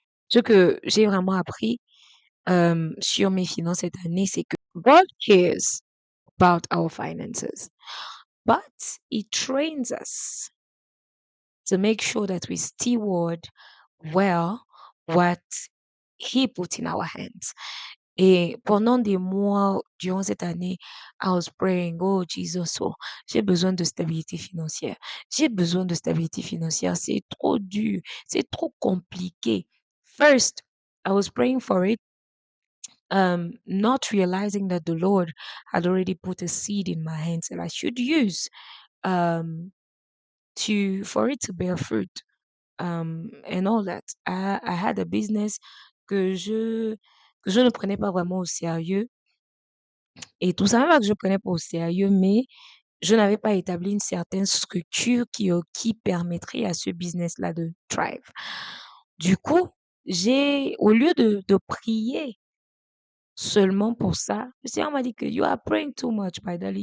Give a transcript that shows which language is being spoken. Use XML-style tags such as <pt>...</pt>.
<fr>Ce que j'ai vraiment appris sur mes finances cette année, c'est que</fr> <en>God cares about our finances, but He trains us to make sure that we steward well what He put in our hands.</en> <fr>Et pendant des mois durant cette année,</fr> <en>I was praying, oh Jesus, oh,</en> <fr>j'ai besoin de stabilité financière. J'ai besoin de stabilité financière. C'est trop dur. C'est trop compliqué.</fr> <en>First, I was praying for it, not realizing that the Lord had already put a seed in my hands that I should use um, for it to bear fruit, and all that. I had a business</en> <fr>que je ne prenais pas vraiment au sérieux. Et tout ça, même pas que je prenais pas au sérieux, mais je n'avais pas établi une certaine structure qui permettrait à ce business-là de thrive. Du coup, au lieu de prier seulement pour ça, le Seigneur m'a dit que</fr> <en>you are praying too much,</en> <fr>Paidali.</fr>